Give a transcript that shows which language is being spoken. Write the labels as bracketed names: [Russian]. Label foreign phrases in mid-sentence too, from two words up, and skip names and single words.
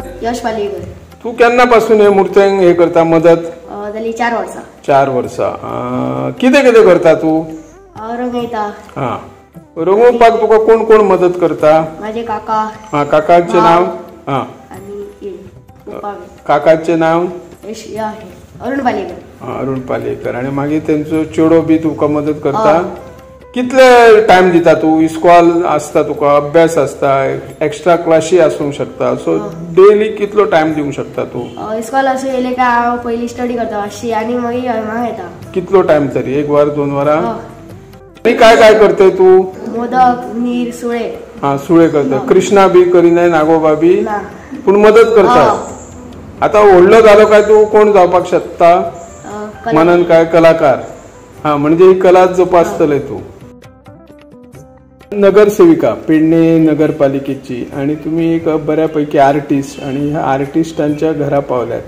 [Konkani] यश पालयेकर. तू केन्नापासून हे मुर्त्यांक हे करता मदत? जाली 4 वर्सां. 4 वर्सां. कितें कितें करता तू? रंगयता. हा, रंगोवपाक तुका कोण कोण मदत करता? [Marathi] माझे काका. हा, काकाचे नाव? हा, आणि काकाचे नाव? अरुण पालयेकर. अरुण पालयेकर. [Konkani] आणि मागीर तेंचो चेडो बी तुका मदत करता? कितले टाइम दिता तू? इस्कॉल असता तुका, अभ्यास असता, [English] extra classes [Konkani] आसूंक शकता, [English] so daily [Konkani] कितलो टाइम दिवंक शकता तू? इस्कॉल असो येले का हांव पयली स्टडी करता मातशी आनी मागीर हांगा येता. कितलो टाइम तरी? 1 वर 2 वरां? [Marathi] आणि काय काय करते तू? मोदक, नीर, सुळे. [Konkani] हा, सुळे करता. कृष्णा बी करिनाय, नागोबा बी? पूण मदत करता. आता व्हडलो जालो काय तू कोण जावपाक शकता? म्हणून काय कलाकार? हा, म्हणजे ही कला जोपासतले तू. [Marathi] नगरसेविका पेडणे नगरपालिकेची आणि तुम्ही एक बऱ्यापैकी आर्टिस्ट आणि ह्या आर्टिस्टांच्या घरा पावल्यात.